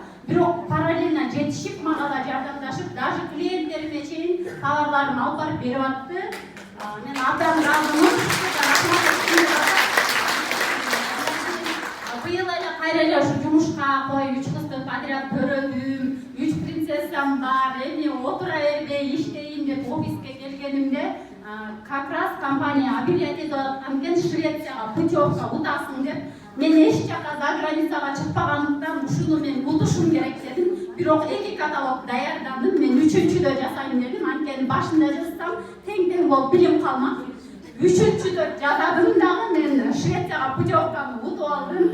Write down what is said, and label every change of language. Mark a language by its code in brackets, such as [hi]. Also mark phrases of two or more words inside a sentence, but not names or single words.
[ky] Бирок параллельно жетишип, мага да жардамдашып, даже клиенттериме чейин товарларын алып барып берип атты. Мен абдан ыраазымын. Быйыл эле кайра эле ушу жумушка кой 3 кызды подряд көрөдүм. 3 принцессам бар. Эми отура бербей иштейин деп офиске келгенимде [ru] как раз компания объявлять [ky] этип аткан экен, Швецияга путевка утасың деп. Мен эч жака [ru] за границага [ky] чыкпагандыктан ушуну мен утушум керек дедим. Бирок 2 каталог даярдадым. Мен 3-чүдө жасайын дедим. Анткени башында жазсам тең болуп билим калмак. 3-чүдө жаздым дагы мен Швецияга путевканы утуп алдым.